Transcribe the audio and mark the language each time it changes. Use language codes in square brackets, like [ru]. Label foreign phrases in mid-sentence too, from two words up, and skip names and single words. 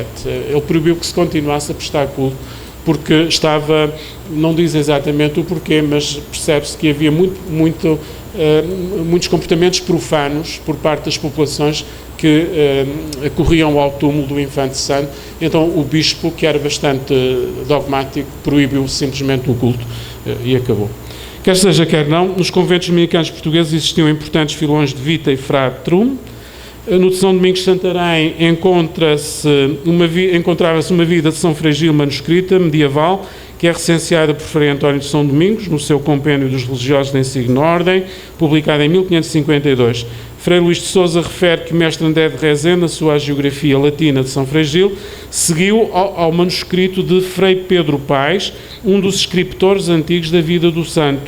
[pt] Ele proibiu que se continuasse a prestar culto porque estava, não diz exatamente o porquê, mas percebe-se que havia muitos comportamentos profanos por parte das populações que acorriam ao túmulo do Infante Santo. Então o bispo, que era bastante dogmático, proibiu simplesmente o culto e acabou. Quer seja, quer não, nos conventos dominicanos portugueses existiam importantes filões de Vita e Fratrum. No de São Domingos de Santarém encontrava-se uma vida de São Fregil manuscrita, medieval, que é recenseada por Frei António de São Domingos, no seu Compêndio dos Religiosos da Insigne Ordem, publicado em 1552. Frei Luís de Sousa refere que Mestre André de Rezende, na sua Geografia Latina de São Fregil, seguiu ao manuscrito de Frei Pedro Paes, um dos escriptores antigos da vida do santo.